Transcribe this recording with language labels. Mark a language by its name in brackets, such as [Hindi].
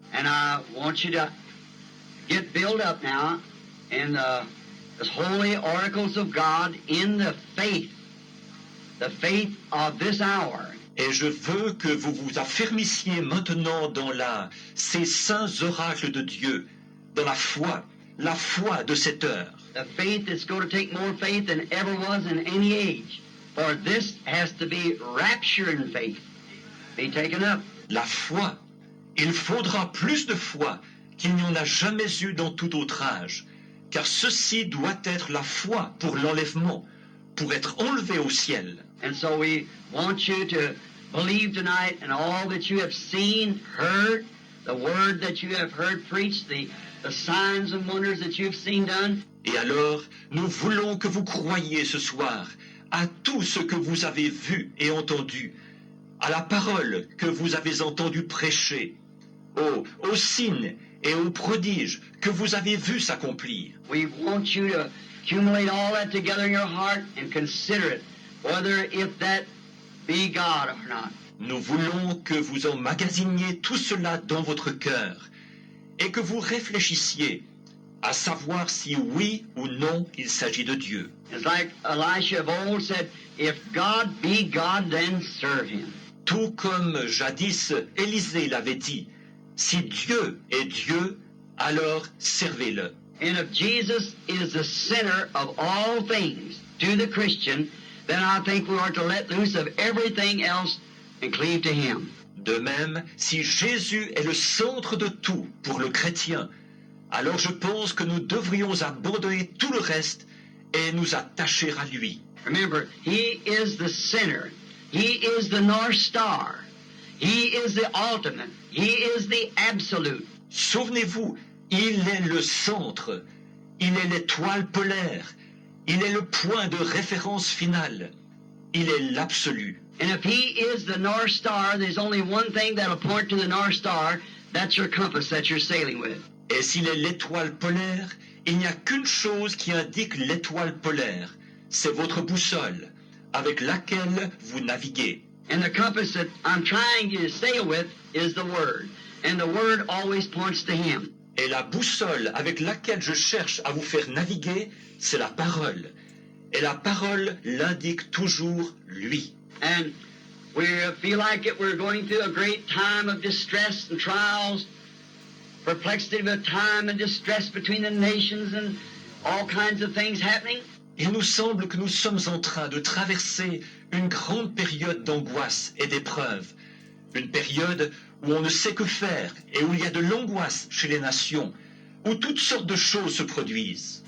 [English] And I want you to get built up now in the holy oracles of God in the faith of this hour. [French] Et je veux que vous vous affirmissiez maintenant dans ces saints oracles de Dieu, dans la foi de cette heure. [English] The faith that's going to take more faith than ever was in any age. For this has to be rapture in faith. Be taken up. [French] La foi. Il faudra plus de foi qu'il n'y en a jamais eu dans tout autre âge, car ceci doit être la foi pour l'enlèvement, pour être enlevé au ciel. [English] And so we want you to believe tonight in all that you have seen, heard, the word that you have heard preached, the signs and wonders that you've seen done. [French] Et alors, nous voulons que vous croyiez ce soir à tout ce que vous avez vu et entendu, à la parole que vous avez entendu prêcher, aux signes et aux prodiges que vous avez vus s'accomplir. [English] We want you to accumulate all that together in your heart and consider it, whether if that be God or not. [French] Nous voulons que vous emmagasiniez tout cela dans votre cœur et que vous réfléchissiez à savoir si oui ou non il s'agit de Dieu. [English] It's like Elisha of old said, if God be God, then serve him. [French] Tout comme jadis Élisée l'avait dit, si Dieu est Dieu, alors servez-le. [English] And if Jesus is the center of all things to the Christian, then I think we are to let loose of everything else and cleave to him. [French] De même, si Jésus est le centre de tout pour le chrétien, alors je pense que nous devrions abandonner tout le reste et nous attacher à lui. [English] Remember, he is the center. He is the North Star. He is the ultimate. He is the absolute. [French] Souvenez-vous, il est le centre, il est l'étoile polaire, il est le point de référence final, il est l'absolu. [English] And if he is the North Star, there's only one thing that'll point to the North Star. That's your compass that you're sailing with. [French] Et s'il est l'étoile polaire, il n'y a qu'une chose qui indique l'étoile polaire, c'est votre boussole, avec laquelle vous naviguez. [English] And the compass that I'm trying you to sail with is the Word. And the Word always points to him. [French] Et la boussole avec laquelle je cherche à vous faire naviguer, c'est la parole. Et la parole l'indique toujours lui. [English] And we feel like we're going through a great time of distress and trials, perplexity of a time and distress between the nations and all kinds of things happening. [French] Il nous semble que nous sommes en train de traverser une grande période d'angoisse et d'épreuve. Une période où on ne sait que faire et où il y a de l'angoisse chez les nations, où toutes sortes de choses se produisent.